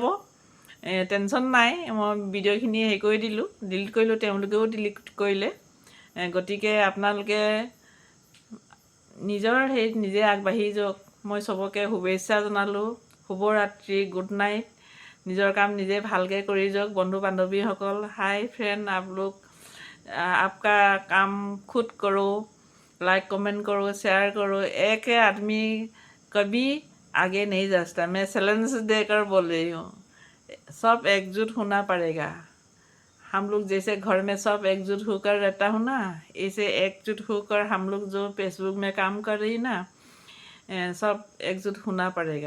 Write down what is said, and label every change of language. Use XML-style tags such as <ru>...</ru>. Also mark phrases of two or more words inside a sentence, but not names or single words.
<as>টেনশ্যন নাই, মই ভিডিঅ'খিনি হেৰি কৰি দিলোঁ, ডিলিট কৰিলোঁ, তেওঁলোকেও ডিলিট কৰিলে। গতিকে আপোনালোকে নিজৰ হেৰিত নিজে আগবাঢ়ি যাওক। মই চবকে শুভেচ্ছা জনালোঁ, শুভৰাত্ৰি,</as> <en>good night.</en> <as>নিজৰ কাম নিজে ভালকৈ কৰি যাওক। বন্ধু বান্ধৱীসকল,</as> <en>hi friend,</en> <hi>आपका काम खुद करो, लाइक कमेंट करो, शेयर करो। एक आदमी कभी आगे नहीं जा सकता। मैं चैलेंज देकर बोल रही हूँ, सब एकजुट होना पड़ेगा। हम लोग जैसे घर में सब एकजुट होकर रहता हूँ ना, ऐसे एकजुट होकर हम लोग जो फेसबुक में काम कर रही ना, सब एकजुट होना पड़ेगा।</hi>